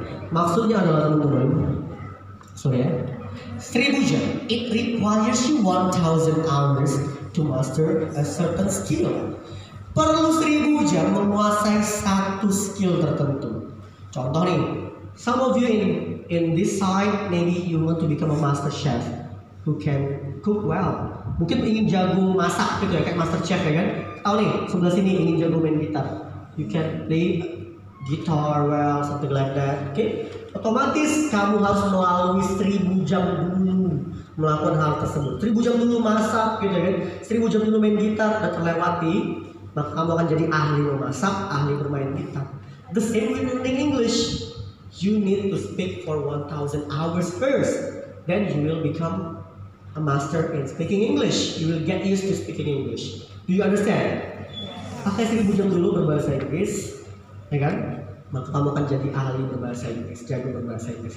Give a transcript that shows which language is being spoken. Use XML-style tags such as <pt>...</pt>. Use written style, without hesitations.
<id>Maksudnya adalah teman-teman. Sorry ya. 1000 jam.</id> <en>It requires you 1,000 hours to master a certain skill.</en> <id>Perlu 1000 jam menguasai satu skill tertentu. Contoh nih,</id> <en>some of you in this side maybe you want to become a master chef who can cook well.</en> <id>Mungkin ingin jago masak gitu ya, kayak master chef ya kan. Tahu nih, sebelah sini ingin jago main gitar.</id> <en>You can play guitar well, something like that.</en> <id>Oke, otomatis kamu harus melalui 1000 jam dulu melakukan hal tersebut. 1000 jam dulu masak gitu kan. 1000 jam dulu main gitar dan terlewati, maka kamu akan jadi ahli memasak, ahli bermain gitar.</id> <en>The same with learning English. You need to speak for 1,000 hours first. Then you will become a master in speaking English. You will get used to speaking English. Do you understand?</en> <id>Pakai 1000 jam dulu berbahasa Inggris, ya kan? Maka kamu akan jadi ahli berbahasa Inggris, jago berbahasa Inggris.</id>